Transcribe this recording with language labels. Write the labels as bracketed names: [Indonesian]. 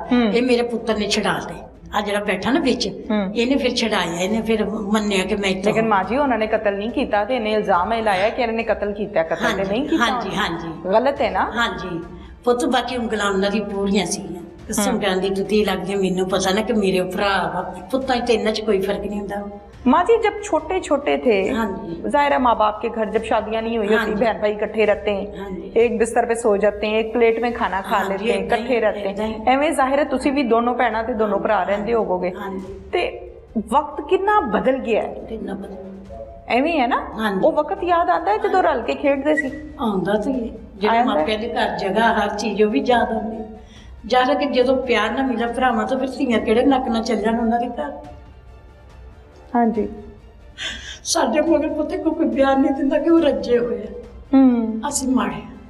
[Punjabi] ਇਹ ਮੇਰੇ ਪੁੱਤਰ ਨੇ ਛਡਾ ਲਏ, ਆ ਜਿਹੜਾ ਬੈਠਾ ਨਾ ਵਿੱਚ, ਇਹਨੇ ਫਿਰ ਛਡਾਇਆ, ਇਹਨੇ ਫਿਰ ਮੰਨਿਆ ਕਿ ਮੈਂ ਇੱਥੇ। ਲੇਕਿਨ ਮਾਂ ਜੀ ਉਹਨਾਂ ਨੇ ਕਤਲ ਨਹੀਂ ਕੀਤਾ ਤੇ ਇਹਨੇ ਇਲਜ਼ਾਮ ਇਹ ਲਾਇਆ ਕਿ ਇਹਨਾਂ ਨੇ ਕਤਲ ਕੀਤਾ। ਕਤਲ ਤੇ ਨਹੀਂ ਕੀਤਾ। ਹਾਂਜੀ ਹਾਂਜੀ, ਗਲਤ ਹੈ ਨਾ? ਹਾਂਜੀ ਪੁੱਤ, ਬਾਕੀ ਉਂਗਲਾਂ ਉਹਨਾਂ ਦੀ ਪੂਰੀਆਂ ਸੀਗੀਆਂ। ਕਿਸਮ ਦੀ ਜੁੱਤੀ ਲੱਗਦੀ, ਮੈਨੂੰ ਪਤਾ ਨਾ ਕਿ ਮੇਰੇ ਭਰਾ ਪੁੱਤਾਂ ਤੇ ਇਹਨਾਂ 'ਚ ਕੋਈ [Hindi] फर्क नहीं होता। माँ जी जब छोटे छोटे थे, जाहिर है माँ बाप के घर जब शादियां नहीं हुई होती, बहन भाई इकट्ठे रहते हैं, एक बिस्तर पे सो जाते हैं, एक प्लेट में खाना खा लेते हैं, इकट्ठे रहते हैं। [Punjabi] एवें जाहिर है तुसी भी दोनों भैणां ते दोनों भरा रहंदे होवोगे ते वक्त कितना बदल गया है। ਐਵੇਂ ਹੈ ਨਾ, ਉਹ ਵਕਤ ਯਾਦ ਆਉਂਦਾ ਹੈ ਜਦੋਂ ਰਲ ਕੇ ਖੇਡਦੇ ਸੀ? ਆਉਂਦਾ ਸੀ, ਜਿਹੜੇ ਮਾਪਿਆਂ ਦੇ ਘਰ ਜਗ੍ਹਾ ਹਰ ਚੀਜ਼ ਉਹ ਵੀ ਯਾਦ ਆਉਂਦੀ। ਜਦ ਕਿ ਜਦੋਂ ਪਿਆਰ ਨਾ ਮਿਲਿਆ ਭਰਾਵਾਂ ਤੋਂ, ਫਿਰ ਧੀਆਂ ਕਿਹੜੇ ਨੱਕ ਨਾਲ ਚੱਲ ਜਾਣ ਉਹਨਾਂ ਦੇ ਘਰ। ਹਾਂਜੀ, ਸਾਡੇ ਮਗਰ ਪੁੱਤੇ ਕੋਈ ਪਿਆਰ ਨਹੀਂ ਦਿੰਦਾ ਕਿ ਉਹ ਰੱਜੇ ਹੋਏ ਆ, ਅਸੀਂ ਮਾੜੇ।